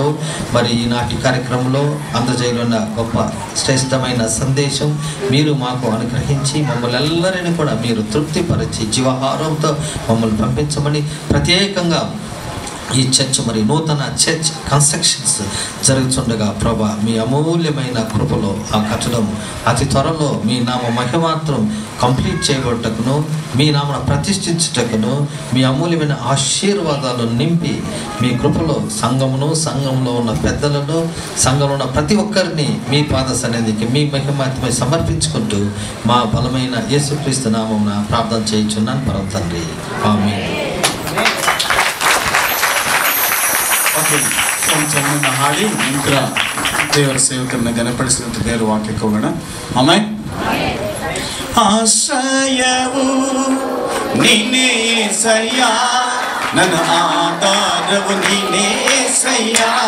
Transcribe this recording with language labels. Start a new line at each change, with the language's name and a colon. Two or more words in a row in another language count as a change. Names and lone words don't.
Telugu: మరి ఈనాటి కార్యక్రమంలో అందజేయనున్న గొప్ప శ్రేష్టమైన సందేశం మీరు మాకు అనుగ్రహించి మమ్మల్ని ಎಲ್ಲరిని కూడా మీరు తృప్తిపరిచి జీవాహారంతో మమ్మల్ని పంపించమని ప్రత్యేకంగా ఈ చర్చ్ మరి నూతన
English: church constructions
Telugu: జరుగుతుండగా ప్రభా మీ అమూల్యమైన కృపలో ఆ కట్టడం అతి త్వరలో మీ నామ మహిమాత్రం కంప్లీట్ చేయబట్టకును మీ నామను ప్రతిష్ఠించుటకును మీ అమూల్యమైన ఆశీర్వాదాలు నింపి మీ కృపలో సంఘంలో ఉన్న పెద్దలను సంఘంలో ఉన్న ప్రతి ఒక్కరిని మీ పాద సన్నిధికి మీ మహిమాత్మై సమర్పించుకుంటూ మా బలమైన యేసుక్రీస్తు నామమున ప్రార్థన చేయుచున్నాను పరమ తండ్రి, ఆమేన్.
Kannada: ಚರಣವನ್ನು ಹಾಡಿ ನಂತರ ದೇವರ ಸೇವಕರನ್ನ ಘನಪಡಿಸಿದಂತ ದೇವರ ವಾಕ್ಯಕ್ಕೆ ಹೋಗೋಣ. ಆಮೆನ್. ಆಶ್ರಯವು ನೀನೇ యేసయ్య, ನನ್ನ ಆಧಾರವು ನೀನೇ యేసయ్య.